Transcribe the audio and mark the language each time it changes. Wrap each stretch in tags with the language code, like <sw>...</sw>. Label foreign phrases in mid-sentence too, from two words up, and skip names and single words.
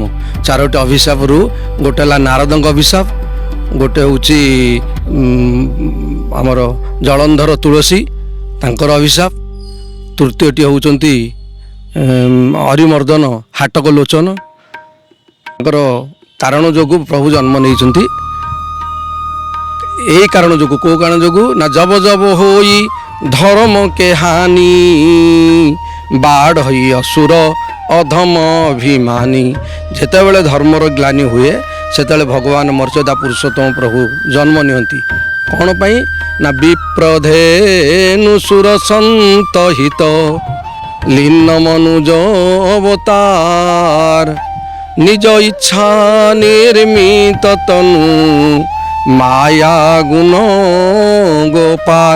<or>4ଟି ଅଭିଶାପରୁ ଗୋଟେ ହେଲା ନାରଦଙ୍କ ଅଭିଶାପ, ଗୋଟେ ହେଉଛି ଆମର ଜଳନ୍ଧର ତୁଳସୀ ତାଙ୍କର ଅଭିଶାପ, ତୃତୀୟଟି ହେଉଛନ୍ତି ହରିମର୍ଦ୍ଦନ ହାଟକ ଲୋଚନ, ତାଙ୍କର କାରଣ ଯୋଗୁଁ ପ୍ରଭୁ ଜନ୍ମ ନେଇଛନ୍ତି। ଏଇ କାରଣ ଯୋଗୁଁ, କେଉଁ କାରଣ ଯୋଗୁଁ ନା</or> <awa>जब जब होई धर्म के हानी, बाढ़ होई असुर अधम अभिमानी।</awa> <or>ଯେତେବେ ଧର୍ମର ଗ୍ଲାନି ହୁଏ ସେତେବେ ଭଗବାନ ମର୍ଯ୍ୟାଦା ପୁରୁଷୋତ୍ତମ ପ୍ରଭୁ ଜନ୍ମ ନିଅନ୍ତି। କ'ଣ ପାଇଁ ନା</or> <awa>विप्र धेनु सुर संत हित लीन मनुज अवतार, निज इच्छा निर्मित तनु माया गुन गोपार।</awa>